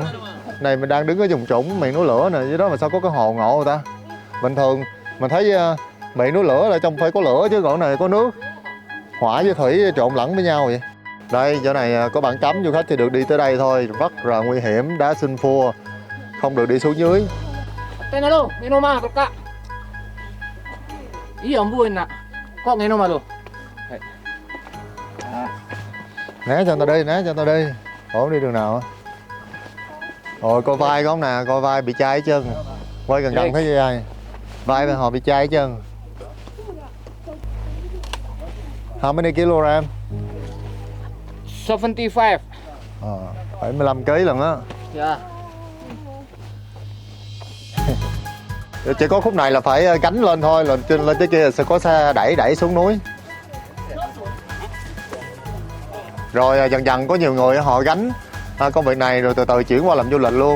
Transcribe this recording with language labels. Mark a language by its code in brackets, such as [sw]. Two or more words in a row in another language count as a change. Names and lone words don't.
[vi] Này mình đang đứng ở vùng trũng miệng núi lửa nè, dưới đó mà sao có cái hồ ngộ người ta. Bình thường mình thấy miệng núi lửa là trong phải có lửa chứ, còn này có nước, hỏa với thủy trộn lẫn với nhau vậy. Đây chỗ này có bảng cấm du khách thì được đi tới đây thôi, rất là nguy hiểm, đá sinh phua, không được đi xuống dưới. [id] Tenelo, minoma kakak. Iya ampun nak. Kok minoma lu? [vi] Né cho người ta đi, né cho người ta đi. Ủa đi đường nào? Ôi coi vai có không nè, coi vai bị chai chân. Quay gần gần thấy vai. Vai bên họ bị chai chân. [en] How many kilogram? [vi] 75. 75 kg lần á. [en] Yeah. [vi] Chỉ có khúc này là phải gánh lên thôi, lên tới kia sẽ có xe đẩy xuống núi. Rồi dần dần có nhiều người họ gánh công việc này rồi từ từ chuyển qua làm du lịch luôn.